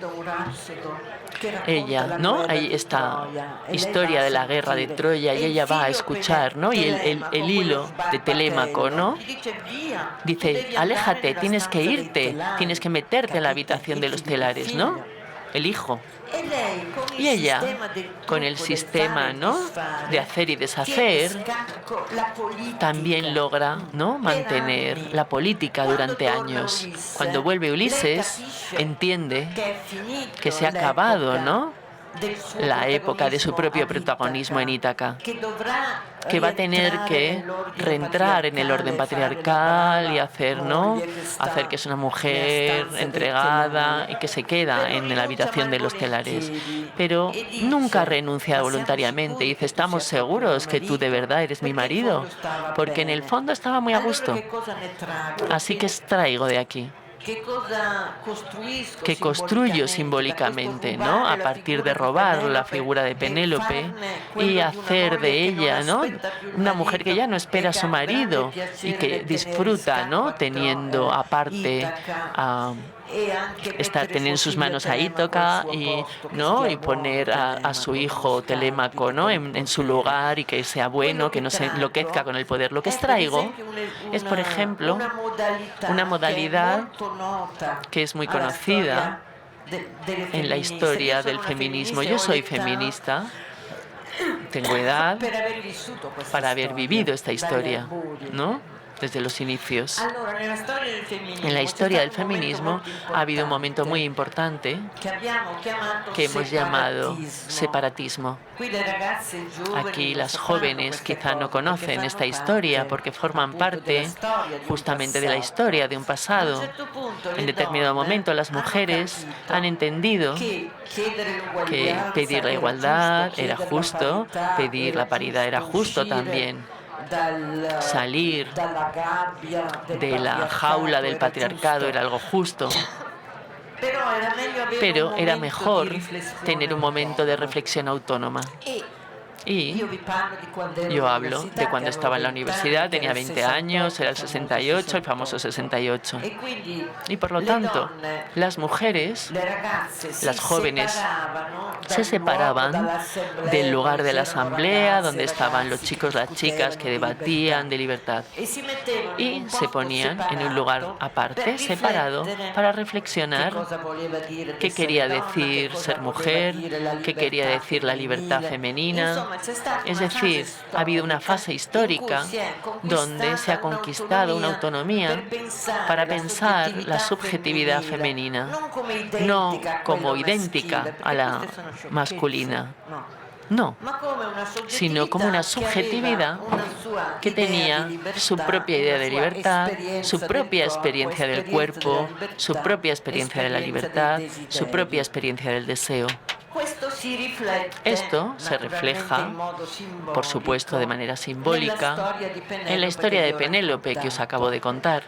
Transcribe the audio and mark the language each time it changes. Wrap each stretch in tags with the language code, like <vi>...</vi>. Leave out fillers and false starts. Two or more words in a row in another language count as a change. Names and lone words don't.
<es>ella, ¿no?, hay esta historia de la guerra de Troya y ella va a escuchar, ¿no?, y el hilo de Telémaco, ¿no?, dice: aléjate, tienes que irte, tienes que meterte en la habitación de los telares, ¿no? el hijo.</es> <it>E lei, con</it> <es>Y</es> <it>il</it> <es>ella,</es> <it>sistema del</it> <es>con el</es> <it>trucco, del</it> <es>sistema,</es> <it>fare e</it> <es>¿no?,</es> <it>disfare,</it> <es>de hacer y</es> <it>tiene</it> <es>deshacer,</es> <it>scacco la politica</it> <es>también logra, ¿no?,</es> <it>per</it> <es>mantener</es> <it>anni.</it> <es>la política</es> <it>Quando</it> <es>durante</es> <it>torna</it> <es>años.</es> <it>Ulisse,</it> <es>Cuando vuelve</es> <it>lei</it> <es>Ulises,</es> <it>capisce</it> <es>entiende</es> <it>che è finito</it> <es>que se ha acabado,</es> <it>l'epoca</it> <es>¿no?,</es> <it>del suo</it> <es>la época de su propio</es> <it>protagonismo</it> <es>protagonismo en Ítaca,</es> <it>che dovrà</it> <es>que va a tener</es> <it>rientrare</it> <es>que</es> <it>nell'ordine</it> <es>reentrar en el orden</es> <it>fare la</it> <es>patriarcal y</es> <it>brava</it> <es>hacer, ¿no?,</es> <it>moglie che</it> <es>hacer</es> <it>sta</it> <es>que es una</es> <it>nella</it> <es>mujer</es> <it>stanza dei</it> <es>entregada y</es> <it>telai.</it> <es>que se queda</es> <it>Però</it> <es>en la</es> <it>rinuncia</it> <es>habitación de</es> <it>mai</it> <es>los telares.</es> <it>volentieri</it> <es>Pero</es> <it>e</it> <es>nunca</es> <it>dice:</it> <es>renuncia</es> <it>"Ma siamo</it> <es>voluntariamente.</es> <it>sicuri</it> <es>Dice,</es> <it>che tu sia</it> <es>¿estamos</es> <it>proprio mio</it> <es>seguros que tú de</es> <it>marito?"</it> <es>verdad eres mi</es> <it>Perché in</it> <es>marido?</es> <it>fondo stava</it> <es>Porque en el</es> <it>bene.</it> <es>fondo estaba muy a</es> <it>Allora</it> <es>gusto.</es> <it>che cosa ne traggo?</it> <es>Así que extraigo de aquí,</es> <it>Che cosa costruisco</it> <es>que construyo</es> <it>simbolicamente</it> <es>simbólicamente,</es> <it>da questo</it> <es>¿no?, a</es> <it>rubare la</it> <es>partir de</es> <it>figura di</it> <es>robar la</es> <it>Penélope</it> <es>figura de</es> <it>e</it> <es>Penélope</es> <it>farne</it> <es>y</es> <it>quello di una</it> <es>hacer</es> <it>moglie</it> <es>de</es> <it>che non</it> <es>ella, ¿no?,</es> <it>aspetta più il</it> <es>una mujer que</es> <it>marito</it> <es>ya no</es> <it>e</it> <es>espera a</es> <it>che</it> <es>su</es> <it>ha un grande</it> <es>marido y</es> <it>piacere</it> <es>que</es> <it>nel tenere in</it> <es>disfruta,</es> <it>scacco</it> <es>¿no?, teniendo aparte</es> <it>Itaca</it> <es>a</es> <it>e anche</it> <es>estar,</es> <it>mettere</it> <es>tener en</es> <it>suo</it> <es>sus</es> <it>figlio</it> <es>manos a</es> <it>Telemaco al</it> <es>Ítaca</es> <it>suo</it> <es>y,</es> <it>posto, che</it> <es>¿no?,</es> <it>stia</it> <es>y</es> <it>buono</it> <es>poner a su</es> <it>Telemaco con lo</it> <es>hijo Telémaco,</es> <it>scalpito</it> <es>¿no?,</es> <it>per il</it> <es>en su</es> <it>potere.</it> <es>lugar y que sea</es> <it>Quello</it> <es>bueno, que</es> <it>che</it> <es>no se enloquezca</es> <it>traggo</it> <es>con el poder. Lo que</es> <it>è per</it> <es>extraigo</es> <it>esempio</it> <es>es, por ejemplo,</es> <it>una</it> <es>una</es> <it>modalità che è</it> <es>modalidad</es> <it>molto nota</it> <es>que es muy</es> <it>alla</it> <es>conocida</es> <it>storia delle</it> <es>en la</es> <it>femministe. Io</it> <es>historia</es> <it>sono</it> <es>del</es> <it>una</it> <es>feminismo.</es> <it>femminista e</it> <es>Yo</es> <it>ho</it> <es>soy</es> <it>l'età</it> <es>feminista, tengo edad</es> <it>per aver vissuto questa</it> <es>para haber</es> <it>storia</it> <es>vivido esta</es> <it>dagli</it> <es>historia,</es> <it>albori.</it> <es>¿no?, desde los inicios.</es> <it>Allora, nella storia del</it> <es>En la</es> <it>femminismo c'è</it> <es>historia del</es> <it>stato un momento</it> <es>feminismo</es> <it>molto</it> <es>ha habido un momento muy</es> <it>importante</it> <es>importante</es> <it>che abbiamo chiamato</it> <es>que hemos llamado</es> <it>separatismo.</it> <es>separatismo.</es> <it>Qui le ragazze giovani</it> <es>Aquí</es> <it>non</it> <es>las</es> <it>sapranno</it> <es>jóvenes</es> <it>queste</it> <es>quizá no</es> <it>cose perché</it> <es>conocen</es> <it>fanno</it> <es>esta historia</es> <it>parte</it> <es>porque forman</es> <it>appunto della</it> <es>parte</es> <it>storia di un</it> <es>justamente de la</es> <it>passato.</it> <es>historia de un</es> <it>A un</it> <es>pasado.</es> <it>certo punto</it> <es>En</es> <it>le</it> <es>determinado</es> <it>donne</it> <es>momento las</es> <it>hanno</it> <es>mujeres</es> <it>capito</it> <es>han entendido</es> <it>che chiedere</it> <es>que</es> <it>l'uguaglianza</it> <es>pedir la</es> <it>era giusto,</it> <es>igualdad era</es> <it>chiedere la</it> <es>justo,</es> <it>parità</it> <es>pedir</es> <it>era</it> <es>la paridad era</es> <it>giusto,</it> <es>justo</es> <it>uscire</it> <es>también, salir</es> <it>dalla gabbia del</it> <es>de la jaula</es> <it>patriarcato</it> <es>del</es> <it>era</it> <es>patriarcado</es> <it>giusto.</it> <es>era algo justo.</es> <it>Però era meglio avere un</it> <es>Pero era</es> <it>momento di</it> <es>mejor</es> <it>riflessione</it> <es>tener un momento de</es> <it>autonoma.</it> <es>reflexión autónoma.</es> <it>E</it> <es>Y</es> <it>io vi parlo di quando ero</it> <es>yo hablo de</es> <it>all'università, che</it> <es>cuando</es> <it>avevo</it> <es>estaba en la</es> <it>20 anni,</it> <es>universidad,</es> <it>che era</it> <es>tenía</es> <it>il</it> <es>20 años,</es> <it>68,</it> <es>era</es> <it>il</it> <es>el</es> <it>famoso</it> <es>68, el famoso</es> <it>68.</it> <es>68.</es> <it>E quindi</it> <es>Y por lo</es> <it>le</it> <es>tanto,</es> <it>donne,</it> <es>las mujeres,</es> <it>le ragazze si</it> <es>las jóvenes,</es> <it>separavano</it> <es>se</es> <it>dal luogo,</it> <es>separaban</es> <it>dall'assemblea</it> <es>del</es> <it>dove</it> <es>lugar de la</es> <it>c'erano</it> <es>asamblea,</es> <it>ragazze</it> <es>donde</es> <it>e</it> <es>estaban los</es> <it>ragazzi che</it> <es>chicos, las chicas que</es> <it>discutevano di</it> <es>debatían de</es> <it>libertà</it> <es>libertad,</es> <it>e si mettevano in</it> <es>y</es> <it>un</it> <es>se</es> <it>posto</it> <es>ponían en un lugar</es> <it>separato per</it> <es>aparte, separado,</es> <it>riflettere</it> <es>para</es> <it>che</it> <es>reflexionar</es> <it>cosa voleva dire</it> <es>qué</es> <it>essere</it> <es>quería</es> <it>donna, che</it> <es>decir</es> <it>cosa</it> <es>ser</es> <it>voleva</it> <es>mujer,</es> <it>dire la</it> <es>qué quería</es> <it>libertà</it> <es>decir la libertad</es> <it>femminile.</it> <es>femenina.</es> <it>Insomma, c'è stata</it> <es>Es</es> <it>una fase</it> <es>decir, ha habido una</es> <it>storica</it> <es>fase</es> <it>in cui</it> <es>histórica</es> <it>si è</it> <es>donde se</es> <it>conquistata</it> <es>ha conquistado una autonomía</es> <it>per</it> <es>para</es> <it>pensare</it> <es>pensar la subjetividad femenina,</es> <it>non come</it> <es>no</es> <it>identica a</it> <es>como</es> <it>quello</it> <es>idéntica</es> <it>maschile,</it> <es>a</es> <it>perché</it> <es>la</es> <it>queste sono sciocchezze,</it> <es>masculina,</es> <it>no,</it> <es>no,</es> <it>ma come una</it> <es>sino como una subjetividad que tenía su propia idea de libertad, su propia experiencia del cuerpo, su propia experiencia de la libertad, su propia experiencia del deseo. Esto se refleja, por supuesto, de manera simbólica en la historia de Penélope que os acabo de contar.</es>